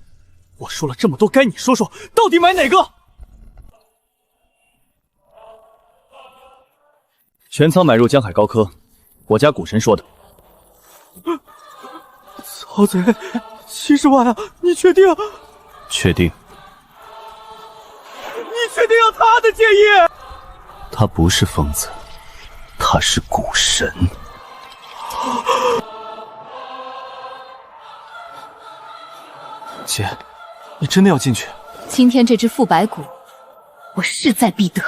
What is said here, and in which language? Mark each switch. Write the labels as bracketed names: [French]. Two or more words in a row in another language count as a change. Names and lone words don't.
[Chinese] 我說了這麼多，該你說說，到底買哪個？全倉買入江海高科，我家股神說的。曹賊，70萬啊！你確定？確定。你確定要他的建議？他不是瘋子，他是股神。姐，你真的要進去？今天這隻副白骨，我勢在必得。